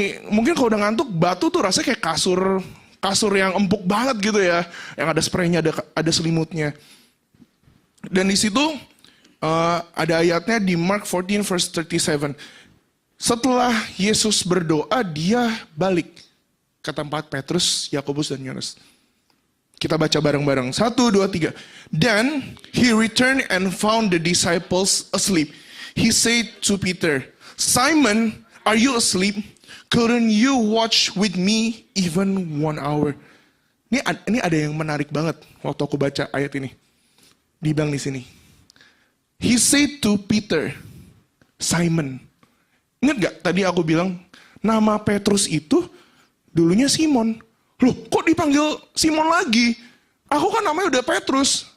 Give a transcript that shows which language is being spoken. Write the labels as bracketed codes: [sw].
[id] Mungkin kalau udah ngantuk, batu tuh rasanya kayak kasur yang empuk banget gitu ya, yang ada spraynya, ada selimutnya. Dan di situ ada ayatnya di Mark 14 verse 37. Setelah Yesus berdoa, dia balik ke tempat Petrus, Yakobus, dan Yohanes. Kita baca bareng-bareng. 1, 2, 3. [en] Then he returned and found the disciples asleep. He said to Peter, Simon, are you asleep? Couldn't you watch with me even 1 hour? [id] Ini ada yang menarik banget waktu aku baca ayat ini. Dibilang di sini. [en] He said to Peter, Simon. [id] Ingat gak tadi aku bilang nama Petrus itu dulunya Simon. Loh, kok dipanggil Simon lagi? Aku kan namanya udah Petrus.